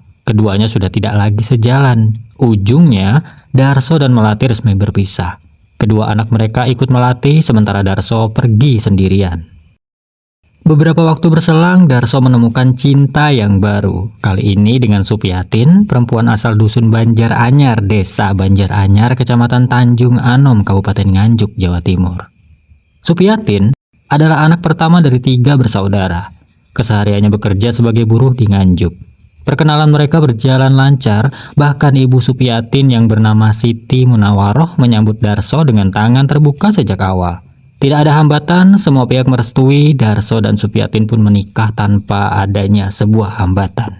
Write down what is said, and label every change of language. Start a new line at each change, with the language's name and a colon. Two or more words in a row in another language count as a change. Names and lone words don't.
Indonesian: Keduanya sudah tidak lagi sejalan. Ujungnya, Darso dan Melati resmi berpisah. Kedua anak mereka ikut Melati, sementara Darso pergi sendirian. Beberapa waktu berselang, Darso menemukan cinta yang baru. Kali ini dengan Supiatin, perempuan asal dusun Banjar Anyar, desa Banjar Anyar, kecamatan Tanjung Anom, Kabupaten Nganjuk, Jawa Timur. Supiatin adalah anak pertama dari 3 bersaudara. Kesehariannya bekerja sebagai buruh di Nganjuk. Perkenalan mereka berjalan lancar, bahkan ibu Supiatin yang bernama Siti Munawaroh menyambut Darso dengan tangan terbuka sejak awal. Tidak ada hambatan, semua pihak merestui, Darso dan Supiatin pun menikah tanpa adanya sebuah hambatan.